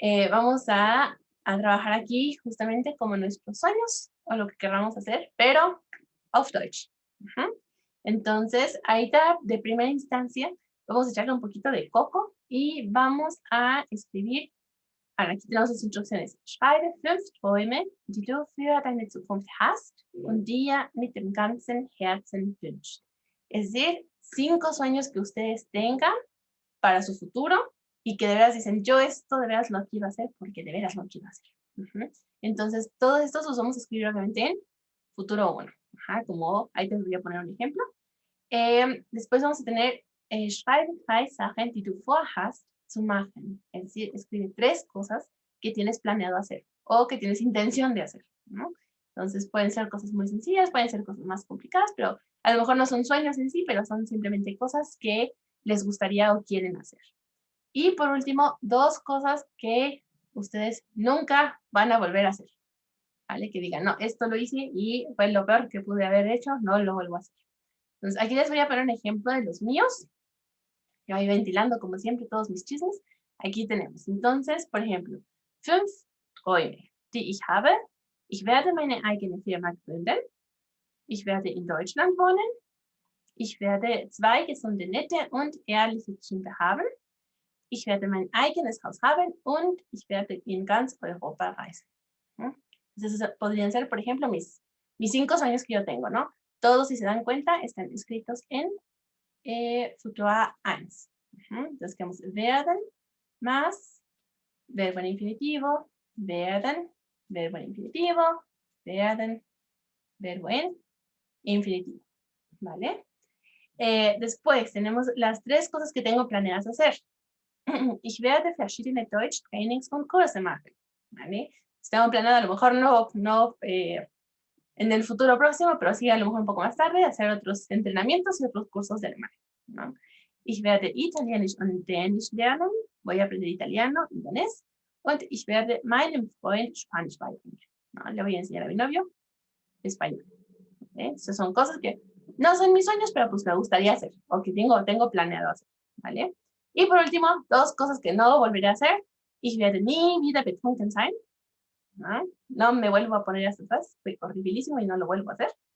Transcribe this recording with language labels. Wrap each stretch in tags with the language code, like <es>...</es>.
<es>Vamos a trabajar aquí justamente como nuestros sueños o lo que queramos hacer, pero</es> <de>auf Deutsch.</de> <es>Entonces, ahorita de primera instancia, vamos a echarle un poquito de coco y vamos a escribir. Aquí tenemos las instrucciones.</es> <de>Schreibe 5 Träume, die du für deine Zukunft hast und dir mit dem ganzen Herzen wünschst.</de> <es>Es decir, 5 sueños que ustedes tengan para su futuro y que de veras dicen, yo esto de veras lo quiero hacer porque de veras lo quiero hacer. Entonces, todos estos los vamos a escribir obviamente en futuro 1. Como ahí te voy a poner un ejemplo. Después vamos a tener</es> <de>schreibe 3 Sachen, die du vorhast zu machen.</de> <es>Es decir, escribe 3 cosas que tienes planeado hacer o que tienes intención de hacer, ¿no? Entonces pueden ser cosas muy sencillas, pueden ser cosas más complicadas, pero a lo mejor no son sueños en sí, pero son simplemente cosas que les gustaría o quieren hacer. Y por último, 2 cosas que ustedes nunca van a volver a hacer, ¿vale? Que digan, no, esto lo hice y fue lo peor que pude haber hecho, no lo vuelvo a hacer. Entonces, aquí les voy a poner un ejemplo de los míos. Yo voy ventilando, como siempre, todos mis chismes. Aquí tenemos. Entonces, por ejemplo,</es> <de>5 Träume, die ich habe. Ich werde meine eigene Firma gründen. Ich werde in Deutschland wohnen. Ich werde 2 gesunde, nette und ehrliche Kinder haben. Ich werde mein eigenes Haus haben und ich werde in ganz Europa reisen.</de> <es>Entonces, podrían ser, por ejemplo, mis 5 sueños que yo tengo, ¿no? Todos, si se dan cuenta, están escritos en Futura 1. Entonces, quedamos werden más verbo en infinitivo, werden, verbo en infinitivo, werden, verbo en infinitivo. ¿Vale? Después tenemos las 3 cosas que tengo planeadas hacer.</es> <de>Ich werde verschiedene Deutsch-Trainings und Kurse machen.</de> <es>¿Vale? Tengo planeado a lo mejor no en el futuro próximo, pero sí a lo mejor un poco más tarde, hacer otros entrenamientos y otros cursos de alemán, ¿no?</es> <de>Ich werde Italienisch und Dänisch lernen.</de> <es>Voy a aprender italiano y danés.</es> <de>Und ich werde meinem Freund Spanisch beibringen.</de> <es>¿No? Le voy a enseñar a mi novio español. Esas son cosas que no son mis sueños, pero pues me gustaría hacer o que tengo planeado hacer, ¿vale? Y por último, 2 cosas que no volveré a hacer.</es> <de>Ich werde nie wieder betrunken sein.</de> <es>No me vuelvo a poner hasta atrás, fue horribilísimo y no lo vuelvo a hacer.</es>